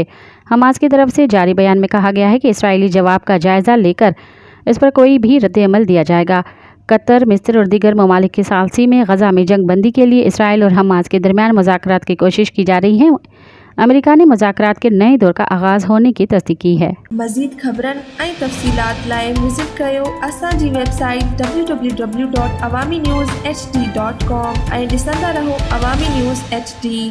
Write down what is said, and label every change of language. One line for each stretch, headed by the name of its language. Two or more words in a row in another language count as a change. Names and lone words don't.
Urdu: حماس کی طرف سے جاری بیان میں کہا گیا ہے کہ اسرائیلی جواب کا جائزہ لے کر اس پر کوئی بھی رد عمل دیا جائے گا۔ قطر، مصر اور دیگر ممالک کی ثالثی میں غزہ میں جنگ بندی کے لیے اسرائیل اور حماس کے درمیان مذاکرات کی کوشش کی جا رہی ہے۔ امریکہ نے مذاکرات کے نئے دور کا آغاز ہونے کی تصدیق کی ہے۔
Sindhi: مزید خبرن ऐं तफ़सीलात लाइ विज़िट कयो असांजी वेबसाइट www.awamiNewsHD.com ऐं ॾिसंदा रहो अवामी न्यूज़ HD।